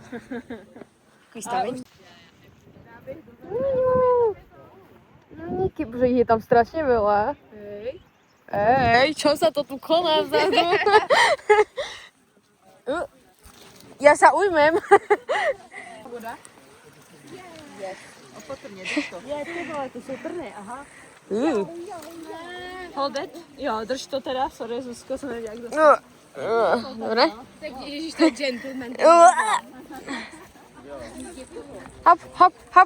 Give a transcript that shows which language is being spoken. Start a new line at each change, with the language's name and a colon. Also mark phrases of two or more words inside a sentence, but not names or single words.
Slovak: Díky, bože, je tam strašne veľa. Ej, čo sa to tu koná vzadu? Ja sa ujmem. Voda?
Czech: Opatrně, drž to. Je, ty vole, to jsou trny, aha.
English: Hold it.
Czech: Jo, drž to teda, sorry, Zuzko, jsem nevěděla, kdo se...
Slovak: Dobre.
Czech: Tak ježiš, to je gentleman. Hop, hop, hop.